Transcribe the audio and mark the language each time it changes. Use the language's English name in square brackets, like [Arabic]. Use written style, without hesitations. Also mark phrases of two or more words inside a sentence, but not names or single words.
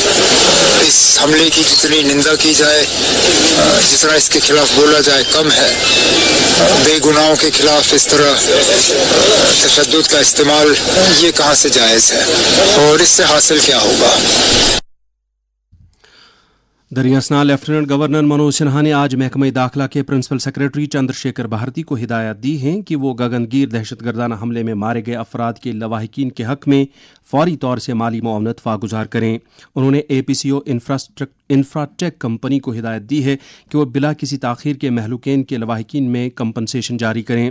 [Urdu] اس حملے کی جتنی نندا کی جائے, جتنا اس کے خلاف بولا جائے کم ہے. بے گناہوں کے خلاف اس طرح تشدد کا استعمال یہ کہاں سے جائز ہے اور اس سے حاصل کیا ہوگا. دریا لیفٹیننٹ گورنر منوج سنہا نے آج محکمہ داخلہ کے پرنسپل سیکریٹری چندر شیکھر بھارتی کو ہدایت دی ہیں کہ وہ گگنگیر دہشت گردانہ حملے میں مارے گئے افراد کے لواحقین کے حق میں فوری طور سے مالی معاونت واگزار کریں. انہوں نے اے پی سی او انفراٹیک کمپنی کو ہدایت دی ہے کہ وہ بلا کسی تاخیر کے مہلوکین کے لواحقین میں کمپنسیشن جاری کریں.